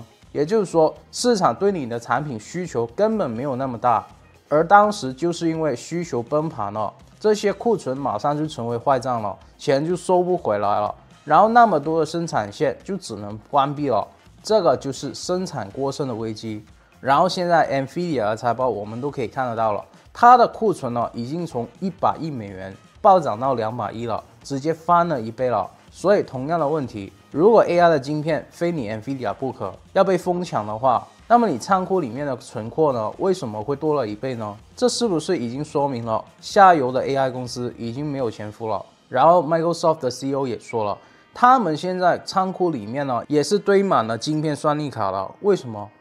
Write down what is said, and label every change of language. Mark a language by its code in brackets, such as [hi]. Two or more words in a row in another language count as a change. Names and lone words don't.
[zh] 也就是說，市場對你的產品需求根本沒有那麼大，而當時就是因為需求崩盤了，這些庫存馬上就成為壞賬了，錢就收不回來了，然後那麼多的生產線就只能關閉了，這個就是生產過剩的危機。然後現在 NVIDIA 的財報我們都可以看得到了，它的庫存呢已經從100億美元暴漲到200億了，直接翻了1倍了。所以同樣的問題，如果 AI 的晶片非你 NVIDIA 不可，要被瘋搶的話，那麼你倉庫裡面的存貨呢，為什麼會多了1倍呢？這是不是已經說明了下游的 AI 公司已經沒有前途了？然後 Microsoft 的 CEO 也說了，他們現在倉庫裡面呢也是堆滿了晶片算力卡了。為什麼？